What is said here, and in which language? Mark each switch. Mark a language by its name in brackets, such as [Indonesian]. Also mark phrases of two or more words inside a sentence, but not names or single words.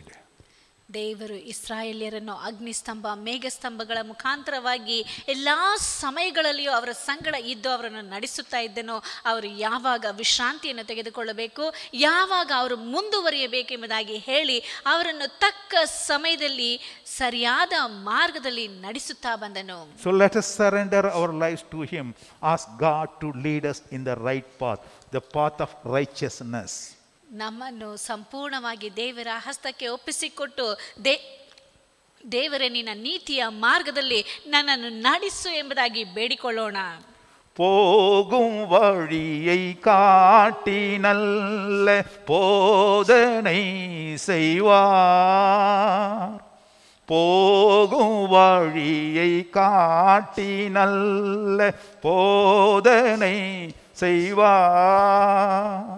[Kannada] ದೇವರು ಇಸ್ರಾಯೇಲ್ಯರನ್ನು ಅಗ್ನಿಸ್ತಂಭ, ಮೇಘಸ್ತಂಭಗಳ ಮುಖಾಂತರವಾಗಿ ಎಲ್ಲ ಸಮಯಗಳಲ್ಲಿಯೂ ಅವರ ಸಂಗಡ ಇದ್ದು ಅವರನ್ನು ನಡೆಸುತ್ತಾ ಇದ್ದನು. ಅವರು ಯಾವಾಗ ವಿಶ್ರಾಂತಿಯನ್ನು ತೆಗೆದುಕೊಳ್ಳಬೇಕು, ಯಾವಾಗ ಅವರು ಮುಂದುವರಿಯಬೇಕೆಂಬುದಾಗಿ ಹೇಳಿ ಅವರನ್ನು ತಕ್ಕ ಸಮಯದಲ್ಲಿ ಸರಿಯಾದ ಮಾರ್ಗದಲ್ಲಿ ನಡೆಸುತ್ತಾ ಬಂದನು. [English] So let us surrender our lives to Him. Ask God to lead us in the right path, the path of righteousness. [Kannada] ನಮ್ಮನ್ನು ಸಂಪೂರ್ಣವಾಗಿ ದೇವರ ಹಸ್ತಕ್ಕೆ ಒಪ್ಪಿಸಿಕೊಟ್ಟು, ದೇವರೇ ನಿನ್ನ ನೀತಿಯ ಮಾರ್ಗದಲ್ಲಿ ನನ್ನನ್ನು ನಡೆಸು ಎಂಬುದಾಗಿ ಬೇಡಿಕೊಳ್ಳೋಣ. [Tamil] போகும் வழியை காட்டி நல்ல போதனை செய்வார். போகும் வழியை காட்டி நல்ல போதனை செய்வார்.